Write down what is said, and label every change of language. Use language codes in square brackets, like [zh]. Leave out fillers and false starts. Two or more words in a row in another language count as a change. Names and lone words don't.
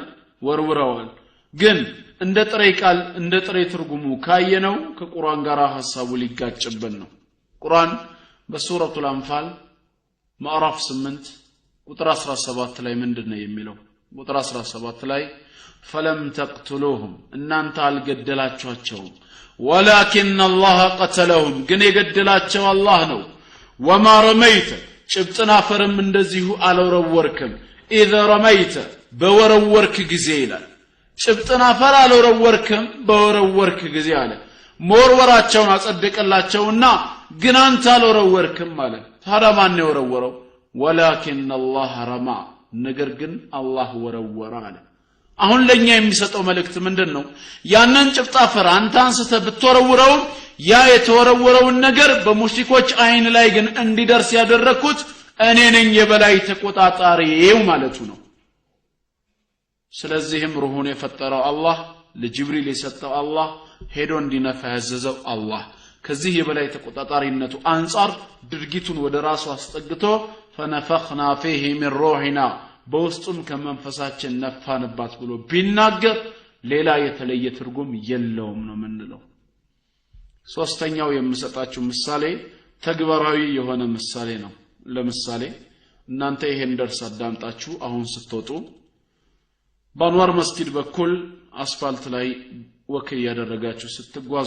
[am] ወርውረዋል። ግን እንደ ጥሬ ቃል እንደ ጥሬ ትርጉሙ ካየነው ከቁርአን ጋር ሐሳቡ ሊጋጭብን ነው። ቁርአን በሱረቱል አንፋል ማዕራፍ 8 ቁጥር 17 ላይ ምንድነው የሚለው? ቁጥር 17 ላይ [ar] فلم تقتلوهم [am] እናንተ አልገደላችኋቸውም [ar] ولكن الله قتلهم [am] ግን የገደላቸው አላህ ነው [ar] وما رميت [am] ጭብጥን አፈርም እንደዚሁ አልወረወርክም [ar] اذا رميت [am] በወረወርክ ጊዜ ይላል። ጭብጥን አፈር አልወረወርክም በወረወርክ ጊዜ አለ። መወርወራቸውን አጸደቀላቸውና ግን አንተ አልወረወርክም ማለት ታዲያ ማን ነው የወረወረው? [ar] ولكن الله رمى [am] ነገር ግን አላህ ወረወረ አለ። አሁን ለኛ የሚሰጠው መልእክት ምንድነው? ያንን ጭብጥ አፈር አንተ አንስተህ ብትወረውረው ያ የተወረወረውን ነገር በሙሽሪኮች አይን ላይ ግን እንዲደርስ ያደረኩት እኔ ነኝ የበላይ ተቆጣጣሪው ማለቱ ነው። ስለዚህም ሩሁን የፈጠረው አላህ ለጅብሪል የሰጠው አላህ ሄዶ እንዲነፋ ያዘዘው አላህ ከዚህ የበላይ ተቆጣጣሪነቱ አንፃር ድርጊቱን ወደ ራሱ አስጠግቶ [ar] فنفخنا فيه من روحنا [am] በውስጡም ከመንፈሳችን ነፋንባት ብሎ ቢናገር ሌላ የተለየ ትርጉም የለውም ነው ምንለው። ሶስተኛው የምሰጣችሁ ምሳሌ ተግባራዊ የሆነ ምሳሌ ነው። ለምሳሌ እናንተ ይሄን ደርስ አዳምጣችሁ አሁን ስትወጡ በአንዋር መስጊድ በኩል አስፋልት ላይ ወክ ያደረጋችሁ ስትጓዙ